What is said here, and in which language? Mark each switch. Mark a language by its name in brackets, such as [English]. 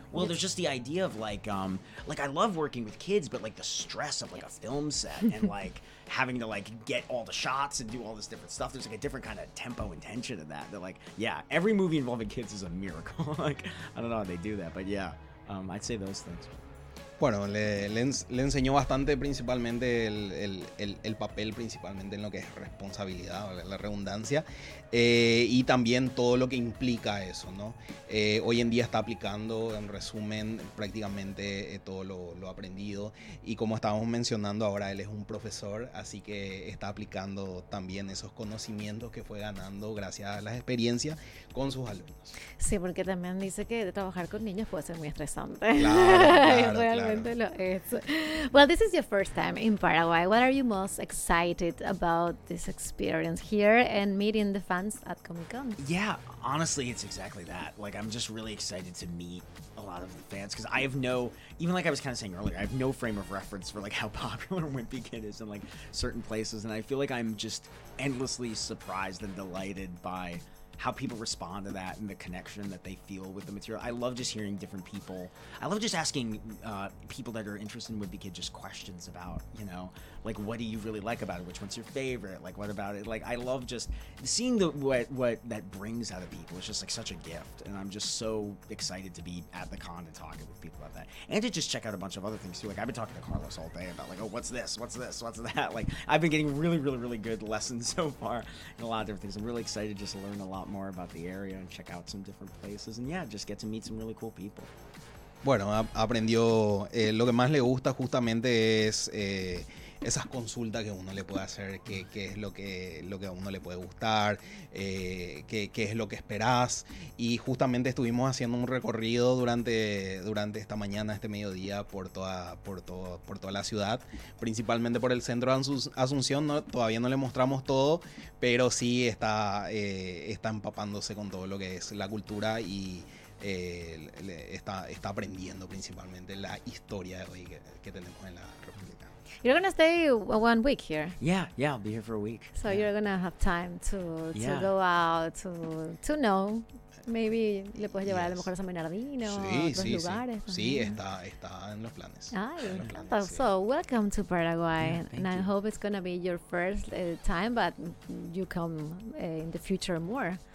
[English] Well, there's just the idea of, like, I love working with kids, but, like, the stress of, like, a film set and, like, having to, like, get all the shots and do all this different stuff. There's, like, a different kind of tempo and tension in that. They're, like, yeah, every movie involving kids is a miracle. Like, I don't know how they do that, but, yeah, I'd say those things. [Spanish] Bueno, le enseñó bastante, principalmente el papel, principalmente en lo que es responsabilidad, la redundancia, y también todo lo que implica eso, ¿no? Hoy en día está aplicando, en resumen, prácticamente todo lo aprendido, y como estábamos mencionando ahora, él es un profesor, así que está aplicando también esos conocimientos que fue ganando gracias a las experiencias con sus alumnos. Sí, porque también dice que trabajar con niños puede ser muy estresante. Claro, claro. [English] Well, this is your first time in Paraguay. What are you most excited about this experience here and meeting the fans at Comic-Con? Yeah, honestly, it's exactly that. Like, I'm just really excited to meet a lot of the fans, because I have no, even like I was kind of saying earlier, I have no frame of reference for, like, how popular Wimpy Kid is in, like, certain places. And I feel like I'm just endlessly surprised and delighted by how people respond to that and the connection that they feel with the material. I love just hearing different people. I love just asking people that are interested in Wimpy Kid just questions about, you know, like, what do you really like about it? Which one's your favorite? Like, what about it? Like, I love just seeing what that brings out of people. It's just, like, such a gift. And I'm just so excited to be at the con and talking with people about that. And to just check out a bunch of other things, too. Like, I've been talking to Carlos all day about, like, oh, what's this? What's this? What's that? Like, I've been getting really, really, really good lessons so far in a lot of different things. I'm really excited just to learn a lot more about the area and check out some different places. And, yeah, just get to meet some really cool people. [Spanish] Bueno, aprendió. Lo que más le gusta justamente es esas consultas que uno le puede hacer, qué es lo que a uno le puede gustar, qué es lo que esperás. Y justamente estuvimos haciendo un recorrido durante esta mañana, este mediodía, por toda la ciudad, principalmente por el centro de Asunción. No, todavía no le mostramos todo, pero sí está empapándose con todo lo que es la cultura y está aprendiendo principalmente la historia de hoy que tenemos en la República. [English] You're going to stay 1 week here. Yeah, yeah, I'll be here for a week. So yeah. You're going to have time to go out, to know. [Spanish] Maybe le puedes llevar a lo mejor a San Bernardino, a otros lugares. Sí, está en los planes. Ay, planes, so, sí. [English] Welcome to Paraguay. Yeah, and I hope it's going to be your first time, but you come in the future more.